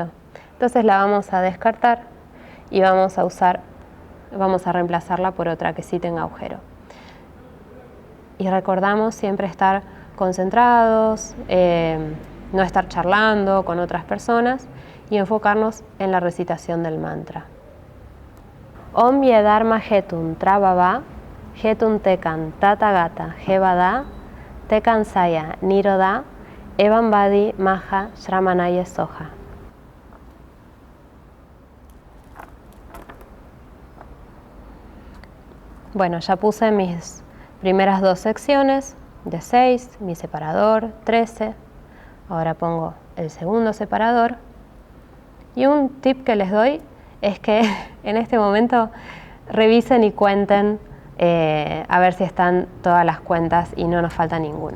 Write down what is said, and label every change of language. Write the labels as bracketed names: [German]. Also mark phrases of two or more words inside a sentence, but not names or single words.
[Spanish] Entonces la vamos a descartar y vamos a reemplazarla por otra que sí tenga agujero. Y recordamos siempre estar concentrados, no estar charlando con otras personas y enfocarnos en la recitación del mantra. [Sanskrit] ॐ येधर्मा हेतुं प्रभवा हेतुं तेषां तथागतो ह्यवदत् तेषां च यो निरोध एवं वादी महा श्रमणः स्वाहा. [Spanish] Bueno, ya puse mis primeras 2 secciones de 6, mi separador, 13. Ahora pongo el segundo separador. Y un tip que les doy es que en este momento revisen y cuenten a ver si están todas las cuentas y no nos falta ninguna.